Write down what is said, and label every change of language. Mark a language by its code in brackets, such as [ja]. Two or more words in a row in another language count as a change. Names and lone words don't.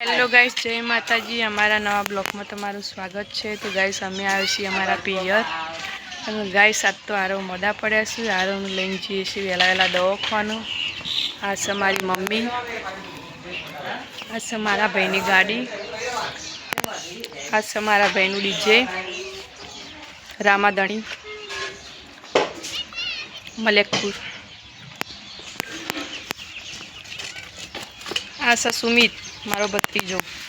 [en] hello guys, [gu] જય માતાજી। અમારા નવા બ્લોગ મેં તમારૂ સ્વાગત હૈ। તો ગાઇસ અમે આવે છીએ અમારા પિયર અને ગાઇસ આજ તો આરો મોડા પડ્યા છે। આરો લઈને જીએ છીએ વેલા વેલા દવાખાનુ। આ છે મારી મમ્મી, આ છે મારા ભાઈની ગાડી, આ છે મારા ભાઈનુ ડીજે રામાધણી મલેકપુર। આ છે સુમિત મારો ભતીજો।